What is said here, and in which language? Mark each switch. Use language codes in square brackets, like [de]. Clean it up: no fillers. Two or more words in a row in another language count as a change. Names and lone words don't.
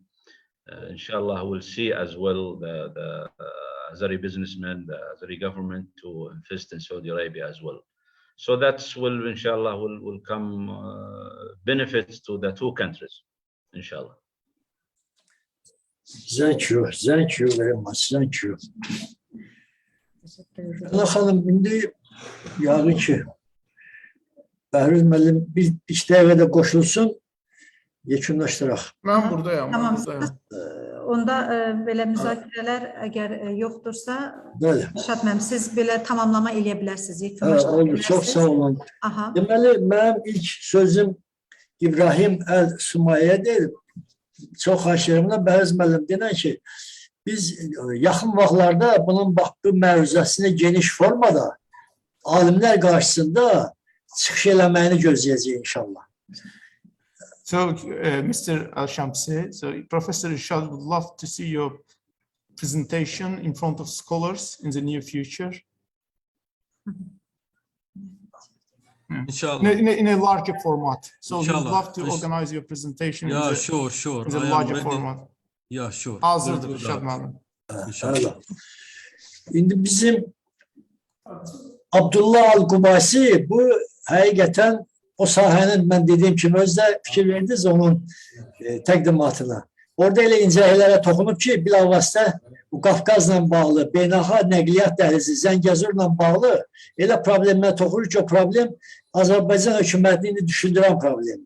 [en] Inshallah, we'll see as well the Azeri businessmen, the Azeri government to invest in Saudi Arabia as well. So that's inshallah will come benefits to the two countries, inshallah. Thank you very much. Thank you. [az] Allah xanım, indi yağın ki Bəhruz müəllim bir dəqiqədə qoşulsun, yekunlaşdıraq. [tr] Ben buradayım. Tamam. Buradayım. [az] Onda belə müzakirələr əgər yoxdursa, Bəli. Irshad müəllim, siz belə tamamlama eləyə bilərsiniz, Oldu, yekunlaşdırabilirsiniz. çox sağ olun. Aha. Deməli, mənim ilk sözüm İbrahim Əl-Sumayyədir. Çox xahiş edirəm, Bəhruz müəllim denən ki, biz yaxın vaxtlarda bunun bax bu məruzəsini geniş formada alimlər qarşısında çıxış eləməyini gözləyəcəyik inşallah. [en] So, Mr. Al-Shamsi, so Professor Irshad would love to see your presentation in front of scholars in the near future. Inshallah. In a larger format. So he would Inshallah. love to organize your presentation Yeah, in sure. the I am larger ready. format. Yeah, sure. [az] Hazırdır [en] We'll do [az] Irshad [en] that. [az] müəllim. İnşallah. İndi bizim Abdullah Al-Qubasi bu həqiqətən o sahənin mən dediyim kimi özdə fikir verdiniz onun təqdimatına. Orada elə incəliklərə toxunub ki, bilavasitə bu Qafqazla bağlı, beynəlxalq nəqliyyat dəhlizi, Zəngəzurla bağlı elə problemlə toxunur ki, o problem Azərbaycan hökumətini düşündürən problemdir.